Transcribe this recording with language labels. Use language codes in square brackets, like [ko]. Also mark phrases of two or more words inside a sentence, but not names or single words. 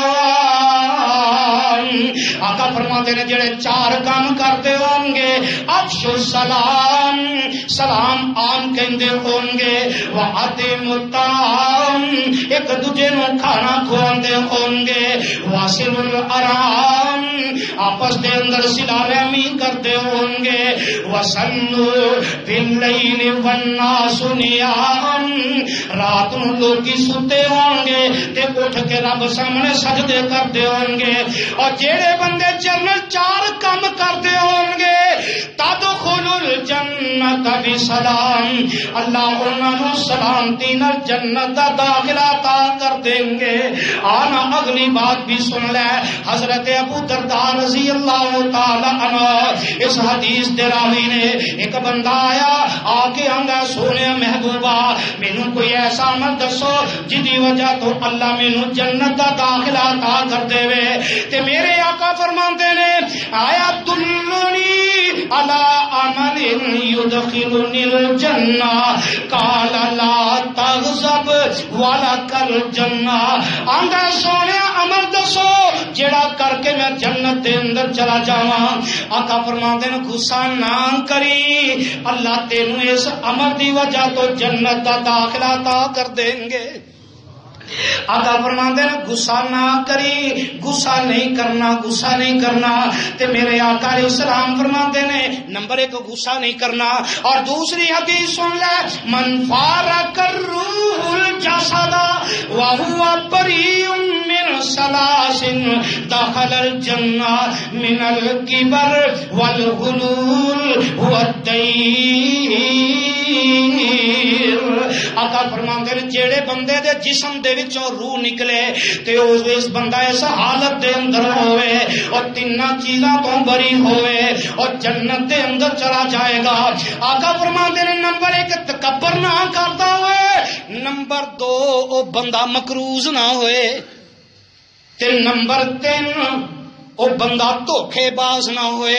[ur] آقا فرماتے ہیں جڑے 4 کام کرتے ہوں گے، [ar] افشوا السلام، [ur] سلام عام [pa] کہندے ہوں گے، [ar] وأطعموا الطعام، [pa] ایک دوجے نو کھانا کھواندے ہوں گے، [ar] واصلوا الأرحام، [pa] آپس دے اندر صلہ رحمی کرتے ہوں گے، [ar] وصلوا باللیل والناس نیام، [pa] رات نو لوگی ستے ہوں گے تے اٹھ کے رب سامنے سجدے کرتے ہوں گے. اور جیڑے بندے جنرل 4 کام کرتے ہوں گے [ar] تدخلوا الجنت بسلام، [pa] اللہ انہاں نو سلامتی نال جنت دا داخلہ عطا کر دیں گے. آنا اگلی بات بھی سن لے. حضرت ابو درداء [ar] رضی اللہ تعالی عنہ [pa] اس حدیث دے راوی نے، ایک بندہ آیا آ کے آندا سونے محبوبہ مینوں کوئی ایسا عمل دسو جدی وجہ تو اللہ مینوں جنت دا داخلہ عطا کر دے وے. تے میرے آقا فرماندے نے [ar] آیا دلنی علی عمل یدخلنی الجنہ قال لا تغضب ولک الجنہ. [pa] آندا سونے عمل دسو جڑا کر کے میں جنت دے اندر چلا جاواں. آقا فرماندے نے غصہ نہ کری، اللہ تینوں اس عمل دی وجہ تو جنت دا داخلہ عطا کر دیں گے. آقا فرماندے نے غصہ نہ کری، غصہ نہیں کرنا، غصہ نہیں کرنا. تے میرے آقا [ar] علیہ السلام [pa] فرماندے نے نمبر 1 غصہ نہیں کرنا. اور دوسری حدیث سن لے، [ar] من فارق الروح الجسد وهو بريء من 3 دخل الجنہ من الكبر والغلول والدیر. [pa] آقا فرماندے نے جیڑے بندے دے جسم دے وچوں روح نکلے تے اس بندہ اس حالت دے اندر ہوئے اور 3 چیزاں تو بری ہوئے اور جنت دے اندر چلا جائے گا. آقا فرماندے نے نمبر 1 تکبر نہ کرتا ہوئے، نمبر 2 او بندہ مکروز نہ ہوئے، تے نمبر 3 او بندہ دھوکھے باز نہ ہوئے.